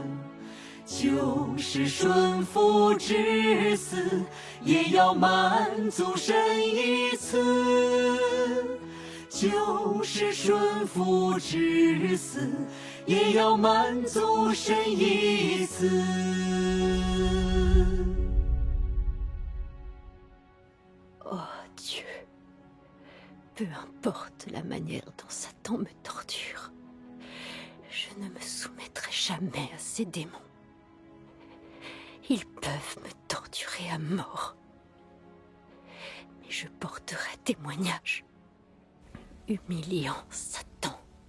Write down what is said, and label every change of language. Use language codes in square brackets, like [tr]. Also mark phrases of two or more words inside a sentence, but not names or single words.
[zh] 就是顺服至死，也要满足神一次。就是顺服至死，也要满足神一次。 [fr] Peu importe la manière dont Satan me torture, je ne me soumettrai jamais à ces démons. Ils peuvent me torturer à mort. Mais je porterai témoignage, humiliant Satan.